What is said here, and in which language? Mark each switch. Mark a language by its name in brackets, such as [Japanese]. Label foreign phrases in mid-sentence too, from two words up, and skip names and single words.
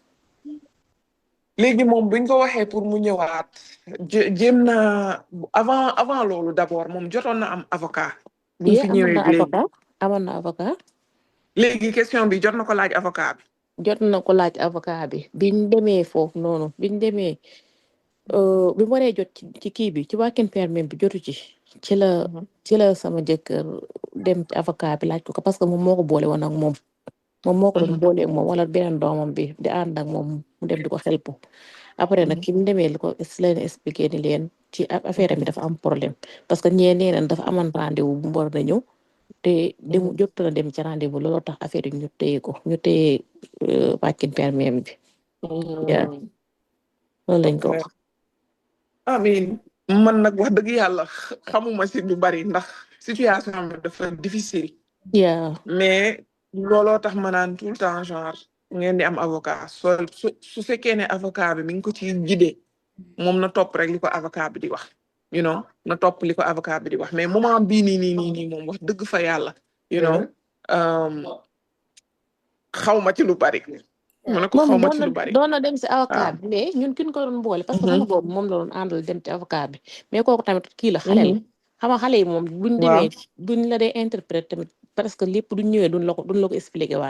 [Wolof] léegi moom buñ ko waxee pour mu ñëwaat jéem na avant loolu d'abord moom jotoon na am avocat buñ fi ñëwee léegi amoon na avocat léegi question bi jot na ko laaj avocat bi jot na ko laaj avocat bi biñ demee foofu noonu biñ demee bi mu waree jot ci kii bi ci [English] working permit [Wolof] bi jotu ci la sama jëkkër dem ci avocat bi laaj ko [French] parce que [Wolof] moom moo ko boole woon ak moom moo ko doon boole ak moom wala beneen doomam bi di ànd ak moom mu dem di ko xelpu après nag ki mu demee li ko leen expliqué ni leen ci affaire mi dafa am problème [French] parce que [Wolof] ñee nee nañ dafa amoon rendez-vous bu mu war a ñëw te demu jot na dem ci rendez-vous looloo tax affaire yi ñu téye ko ñu téye [English] working permit [Wolof] bi loolu lañ ko wax amin man nag wax dëgg yàlla xamuma si lu bari ndax situation bi dafa difficile mais looloo tax ma naan [French] tout le temps [Wolof] genre ngeen di am avocat su fekkee ne avocat bi mi ngi ko ci gidee moom na topp rek li ko avocat bi di wax [English] you know [Wolof] na topp li ko avocat bi di wax mais moment bii nii moom wax dëgg fa yàlla [English] you know [Wolof] xaw ma ci lu bari ma ne ko xaw ma ci lu bari doon na dem si avocat bi mais ñun kin ko doon boole [French] parce que [Wolof] sama boobu moom la doon àndal dem ci avocat bi mais kooku tamit kii la xale la xam nga xale yi moom buñ demee buñ la dee interpréter tamit [French] parce que [Wolof] lépp duñ ñëwee duñ la ko expliquer waat